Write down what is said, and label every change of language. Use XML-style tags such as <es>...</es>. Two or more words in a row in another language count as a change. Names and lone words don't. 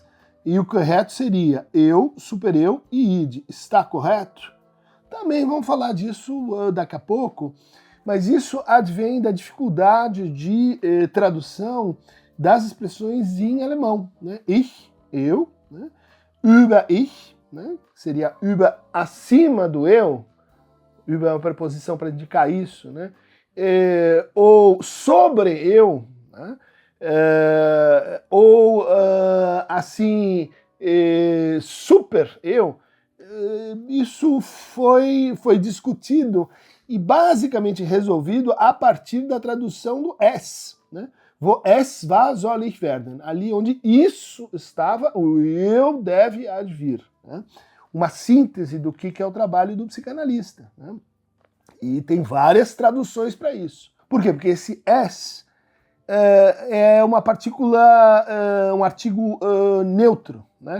<pt>E o correto seria eu, supereu e id. Está correto? Também vamos falar disso daqui a pouco, mas isso advém da dificuldade de tradução das expressões em alemão. Né? Ich, eu, né?</pt> <de>Über ich,</de> <pt>né? Seria über acima do eu, über é uma preposição para indicar isso, né? Ou sobre eu, né? Assim, super eu, isso foi discutido e basicamente resolvido a partir da tradução do es, né?</pt> <de>Wo es war, soll ich werden.</de> <pt>Ali onde isso estava, o eu deve advir. Né? Uma síntese do que é o trabalho do psicanalista. Né? E tem várias traduções para isso. Por quê? Porque esse es é uma partícula, um artigo neutro, né?</pt>